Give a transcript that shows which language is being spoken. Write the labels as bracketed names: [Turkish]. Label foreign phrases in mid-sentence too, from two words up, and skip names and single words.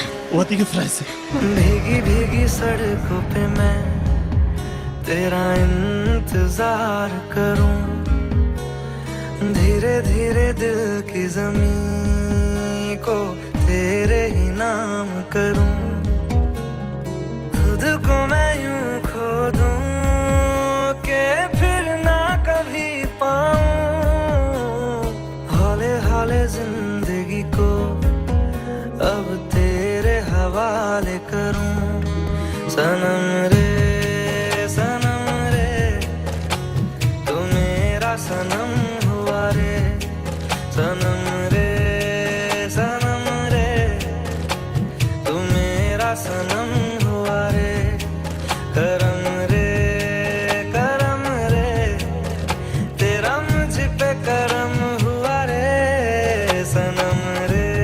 [Somali] waadiga faraxsan [Hindi] भीगी भीगी सड़कों पे मैं तेरा इंतजार करूं धीरे धीरे दिल की जमीन को तेरे ही नाम करूं खुद को मैं यूं खो दूं के फिर ना कभी पाऊं हौले हौले जिंदगी को अब तेरे हवाले करूं सनम रे तू मेरा सनम हुआ रे सनम रे तू मेरा सनम हुआ रे करम रे तेरा मुझ पे करम हुआ रे सनम रे